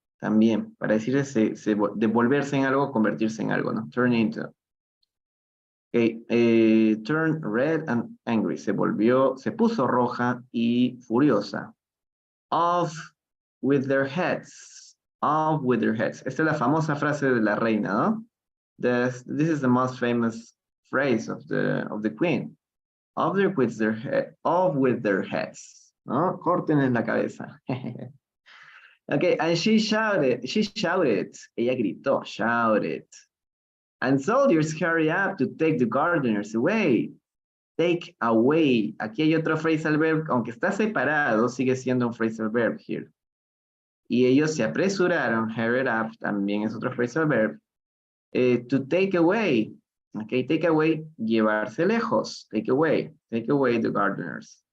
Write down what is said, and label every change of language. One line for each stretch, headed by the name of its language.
Spanish: También, para decir devolverse en algo, convertirse en algo, ¿no?
English: Turn into. Okay, turn red and angry.
Spanish: Se puso roja y furiosa.
English: Off with their heads. Off with their heads.
Spanish: Esta es la famosa frase de la reina, ¿no?
English: This is the most famous phrase of the queen. Off with their heads.
Spanish: ¿No? Córtenles la cabeza.
English: Okay, and she shouted,
Spanish: ella gritó,
English: shouted. And soldiers hurry up to take the gardeners away. Take away.
Spanish: Aquí hay otro phrasal verb, aunque está separado, sigue siendo un phrasal verb here. Y ellos se apresuraron,
English: hurried up,
Spanish: también es otro phrasal verb,
English: to take away. Okay, take away,
Spanish: llevarse lejos.
English: Take away the gardeners.